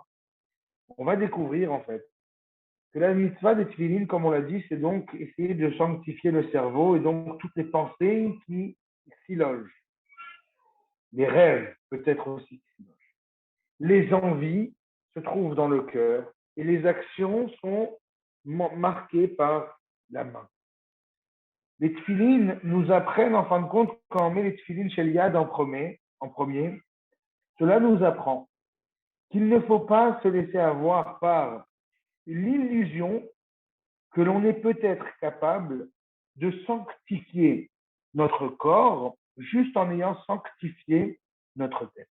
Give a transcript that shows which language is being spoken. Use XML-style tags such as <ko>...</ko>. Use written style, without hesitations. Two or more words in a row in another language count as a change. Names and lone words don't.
<fr>On va découvrir en fait que la mitzvah des tefillin, comme on l'a dit, c'est donc essayer de sanctifier le cerveau et donc toutes les pensées qui s'y logent. Les rêves, peut-être aussi, qui s'y logent. Les envies se trouvent dans le cœur et les actions sont marquées par la main. Les tefillin nous apprennent, en fin de compte, quand on met les</fr> <he>תפילין של יד</he> <fr>en premier, cela nous apprend qu'il ne faut pas se laisser avoir par l'illusion que l'on est peut-être capable de sanctifier notre corps juste en ayant sanctifié notre tête.</fr>